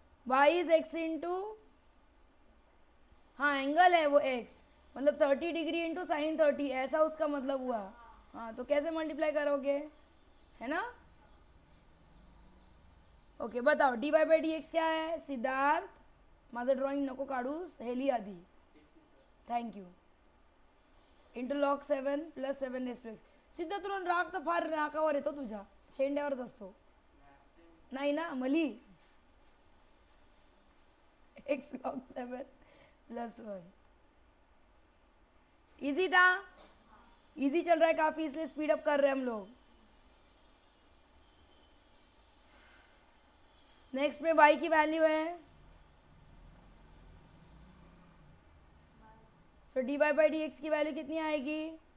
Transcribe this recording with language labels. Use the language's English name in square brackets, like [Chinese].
[Hindi] y is x into, हाँ angle है वो x, मतलब 30 डिग्री इंटू साइन 30, ऐसा उसका मतलब हुआ। हाँ तो कैसे मल्टीप्लाई करोगे, है ना? ओके बताओ D y by D x क्या है सिद्धार्थ? [Marathi] माझं ड्रॉइंग नको काढूस, हे लिही आधी, thank you. [English] Into log 7 plus 7 raise to x. [Marathi] Siddharth तुला राग तर फार नाकावर येतो तुझ्या, शेंड्यावरच असतो नाही ना मली। [Hindi] एक्स लॉग 7 प्लस 1 इजी था, इजी चल रहा है काफी, इसलिए स्पीड अप कर रहे हैं हम लोग। नेक्स्ट में y की वैल्यू है, सो D Y by D x की वैल्यू कितनी आएगी?